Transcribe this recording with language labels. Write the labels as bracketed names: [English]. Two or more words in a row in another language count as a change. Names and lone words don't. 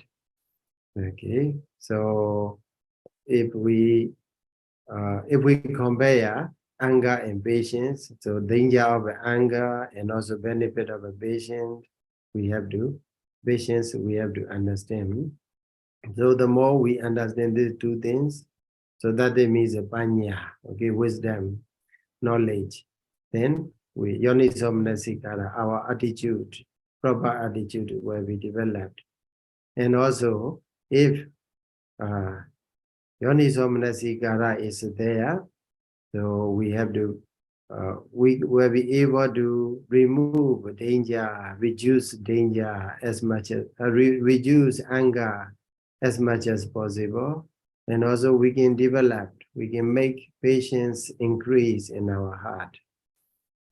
[English] Okay, so if we compare anger and patience, so danger of anger and also benefit of a patient, we have to understand. So the more we understand these two things, so that they means a panya, okay, wisdom, knowledge, then [Pali] yoniso manasikara, [English] our attitude, proper attitude will be developed. And also, if [Pali] yoniso manasikara [English] is there, so we have to, we will be able to remove danger, reduce danger as much as, reduce anger as much as possible. And also we can make patience increase in our heart.